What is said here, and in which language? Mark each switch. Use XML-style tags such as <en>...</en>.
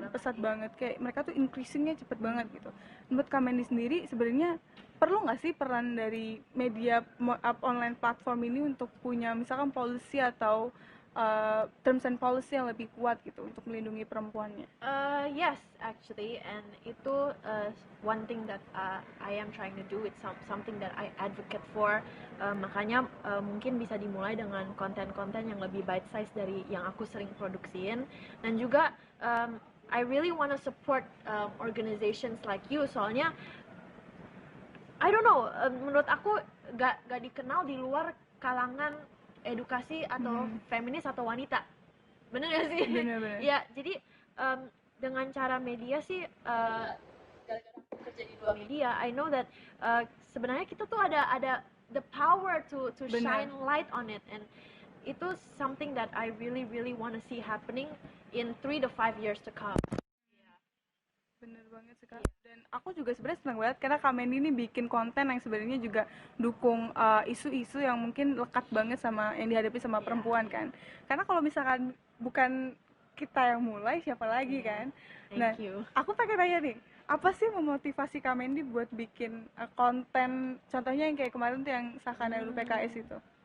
<id>banget, pesat iya. banget. Kayak mereka tuh increasing-nya cepet banget gitu. Menurut Kak Mendy sendiri sebenarnya perlu nggak sih peran dari media online platform ini untuk punya misalkan policy atau terms and policy yang lebih kuat gitu untuk melindungi perempuannya?</id> <en>Yes, actually, and</en> <id>itu</id> <en>one thing that I am trying to do. It's something that I advocate for.</en> <id>Makanya mungkin bisa dimulai dengan konten-konten yang lebih bite size dari yang aku sering produksiin, dan juga</id> <en>I really wanna support organizations like you.</en> <id>Soalnya</id> <en>I don't know,</en> <id>menurut aku gak dikenal di luar kalangan edukasi atau feminis atau wanita. Bener gak sih? Bener. Ya, jadi dengan cara media sih, gara-gara aku kerja di 2 media,</id> <en>I know that</en> <id>sebenarnya kita tuh ada</id> <en>the power to</en> <id>Bener.</id> <en>shine light on it, and</en> <id>itu</id> <en>something that I really wanna see happening in 3 to 5 years to come.</en> <id>Bener banget sih Kak. Dan aku juga sebenarnya senang banget karena Kak Mandy ini bikin konten yang sebenarnya juga dukung isu-isu yang mungkin lekat banget sama yang dihadapi sama perempuan kan. Karena kalau misalkan bukan kita yang mulai, siapa lagi kan? Nah,</id> <en>Thank you.</en> <id>aku pengen nanya nih, apa sih memotivasi Kak Mandy buat bikin konten, contohnya yang kayak kemarin tuh yang sahkan RUU PKS itu?</id>